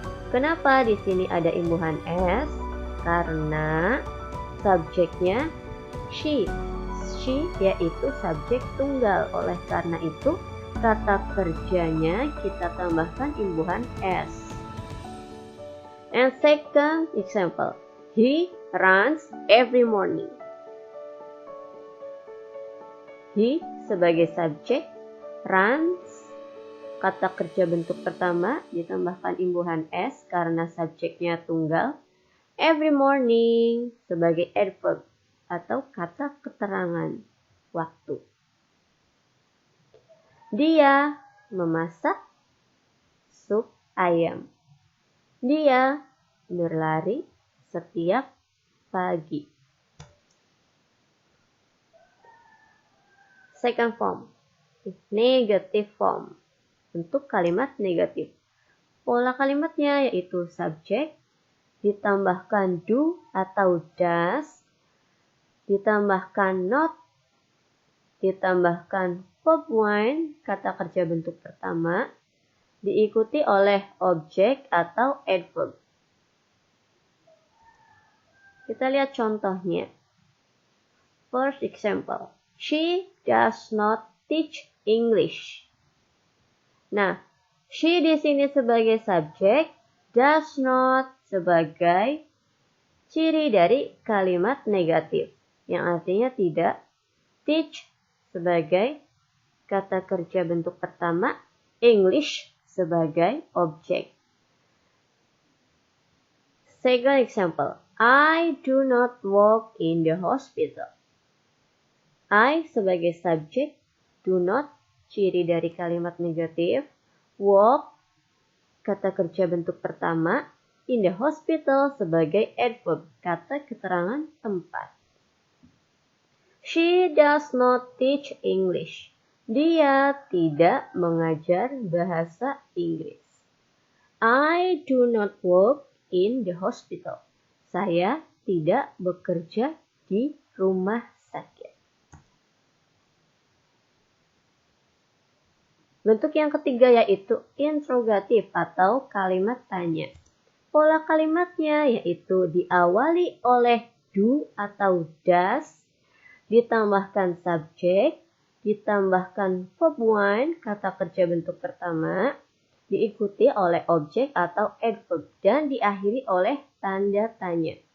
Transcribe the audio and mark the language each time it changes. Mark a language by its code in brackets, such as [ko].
[id] Kenapa di sini ada imbuhan s? Karena subjeknya she yaitu subjek tunggal. Oleh karena itu, kata kerjanya kita tambahkan imbuhan s. [en] And second example, he runs every morning. [id] He sebagai subjek, runs kata kerja bentuk pertama ditambahkan imbuhan s karena subjeknya tunggal. Every morning sebagai adverb atau kata keterangan waktu. Dia memasak sup ayam. Dia berlari setiap pagi. [en] Second form, negative form, [id] bentuk kalimat negatif. Pola kalimatnya yaitu subjek, ditambahkan do atau does, ditambahkan not, ditambahkan verb 1, kata kerja bentuk pertama, diikuti oleh objek atau adverb. Kita lihat contohnya. [en] First example, she does not teach English. [id] Nah, she di sini sebagai subjek, does not sebagai ciri dari kalimat negatif, yang artinya tidak, teach sebagai kata kerja bentuk pertama, English sebagai objek. [en] Second example, I do not work in the hospital. I [id] sebagai subjek, [en] do not [id] ciri dari kalimat negatif. Work, kata kerja bentuk pertama. In the hospital sebagai adverb, kata keterangan tempat. [en] She does not teach English. [id] Dia tidak mengajar bahasa Inggris. [en] I do not work in the hospital. [id] Saya tidak bekerja di rumah sakit. Bentuk yang ketiga yaitu interrogatif atau kalimat tanya. Pola kalimatnya yaitu diawali oleh do atau does, ditambahkan subjek, ditambahkan verb one, kata kerja bentuk pertama, diikuti oleh objek atau adverb, dan diakhiri oleh tanda tanya.